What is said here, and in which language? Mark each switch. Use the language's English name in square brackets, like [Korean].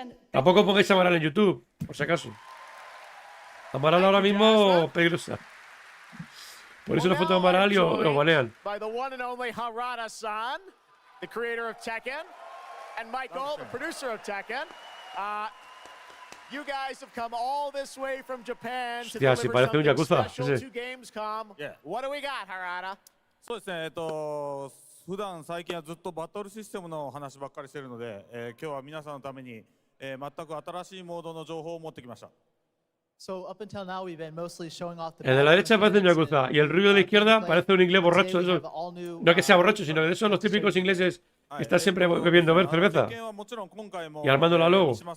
[Spanish] Tampoco pongáis Amaral en YouTube, por si acaso. Amaral ahora mismo peligrosa. Ponéis una foto de Amaral y os banean. [English] By the one and only Harada-san, the creator of Tekken, and Michael, the producer of Tekken. You guys have come all this way from Japan to deliver something special to Gamescom. What do we got, Harada? [Japanese] そうですね、普段最近はずっとバトルシステムの話ばっかりしてるので、今日は皆さんのために、全く新しいモードの情報を持ってきました。 [Spanish] El de la derecha parece un yakuza y el rubio de la izquierda parece un inglés borracho. Eso. No que sea borracho, sino que de esos los típicos ingleses que están siempre bebiendo cerveza y armándola luego.